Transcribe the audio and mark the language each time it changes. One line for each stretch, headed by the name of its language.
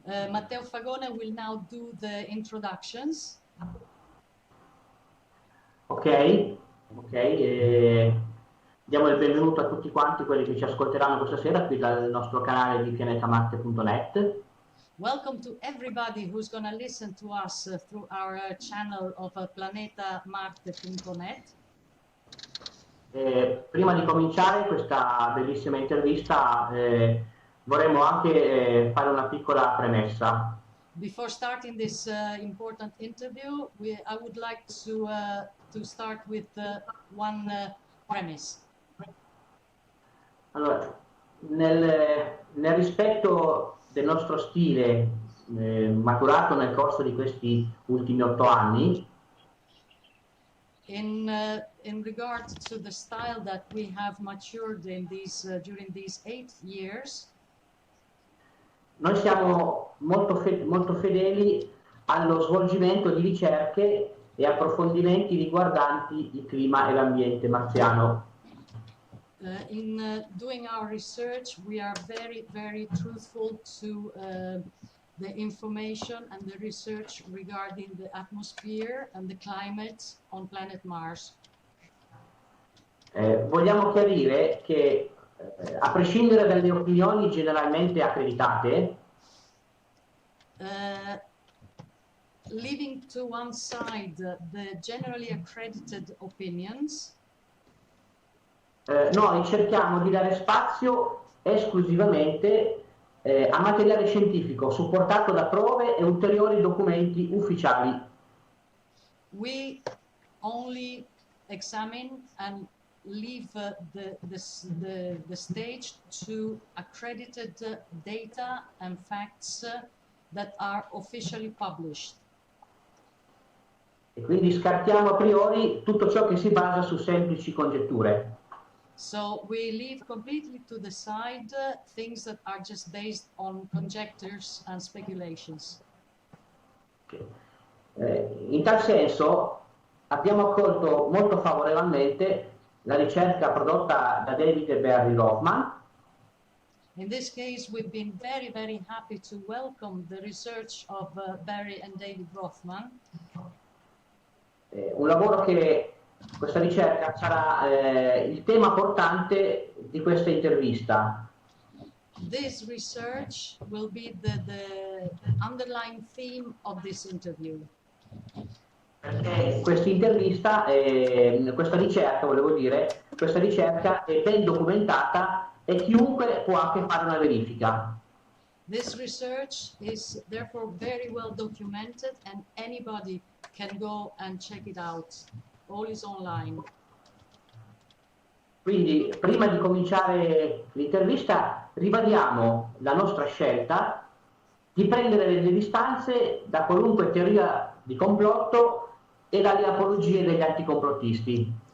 English: Matteo Fagone will now do the introductions. Ok.
Italian: Diamo il benvenuto a tutti quanti quelli che ci ascolteranno questa sera qui dal nostro canale di pianetamarte.net.
English: Welcome to everybody who's going to listen to us through our channel of planetamarte.net.
Italian: Prima di cominciare questa bellissima intervista vorremmo anche fare una piccola premessa.
English: Before starting this important interview, I would like to start with one premise.
Italian: Allora, nel rispetto del nostro stile maturato nel corso di questi ultimi 8 anni,
English: in regard to the style that we have matured in during these 8 years,
Italian: noi siamo molto fedeli allo svolgimento di ricerche e approfondimenti riguardanti il clima e l'ambiente marziano.
English: In doing our research, we are very, very truthful to the information and the research regarding the atmosphere and the climate on planet Mars.
Italian: Vogliamo chiarire che a prescindere dalle opinioni generalmente accreditate,
English: leaving to one side the generally accredited opinions,
Italian: noi cerchiamo di dare spazio esclusivamente a materiale scientifico supportato da prove e ulteriori documenti ufficiali.
English: We only examine and leave the stage to accredited data and facts that are officially published.
Italian: E quindi scartiamo a priori tutto ciò che si basa su semplici congetture.
English: So we leave completely to the side things that are just based on conjectures and speculations. Okay.
Italian: In tal senso abbiamo accolto molto favorevolmente la ricerca prodotta da David e Barry Roffman.
English: In this case, we've been very, very happy to welcome the research of Barry and David Roffman.
Italian: Un lavoro che questa ricerca sarà il tema portante di questa intervista.
English: This research will be the underlying theme of this interview.
Italian: Perché questa intervista, questa ricerca, volevo dire, questa ricerca è ben documentata e chiunque può anche fare una verifica.
English: This research is therefore very well documented and anybody can go and check it out. All is online.
Italian: Quindi, prima di cominciare l'intervista, ribadiamo la nostra scelta di prendere delle distanze da qualunque teoria di complotto e dalle apologie degli anticomplottisti.